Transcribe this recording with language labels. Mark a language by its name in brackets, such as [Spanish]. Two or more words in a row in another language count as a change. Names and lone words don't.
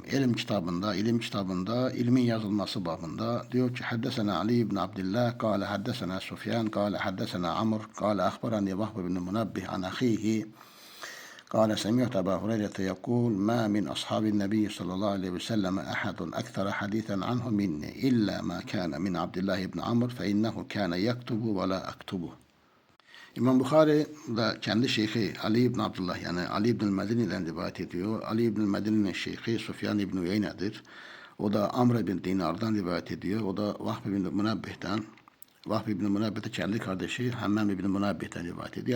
[Turkish] İlim kitabında, ilmin yazılması babında diyor ki [Arabic] حدثنا علي بن عبد الله قال حدثنا سفيان قال حدثنا عمرو قال أخبرني وهب بن منبه عن أخيه قال سمعت أبا هريرة يقول ما من أصحاب النبي صلى الله عليه وسلم أحد أكثر حديثا عنه مني إلا ما كان من عبد الله بن عمرو فإنه كان يكتب ولا أكتب. [Turkish] İmam Bukhari da kendi şeyhi Ali ibn Abdullah yani Ali ibn Medini'den rivayet ediyor. Ali ibn Medini'nin şeyhi Sufyan ibn Uyeyne'dir. O da Amr ibn Dinar'dan rivayet ediyor. O da Vahb ibn Munabbih'ten. Vahb ibn Munabbih de kendi kardeşi Hammam ibn Munabbih'ten rivayet ediyor.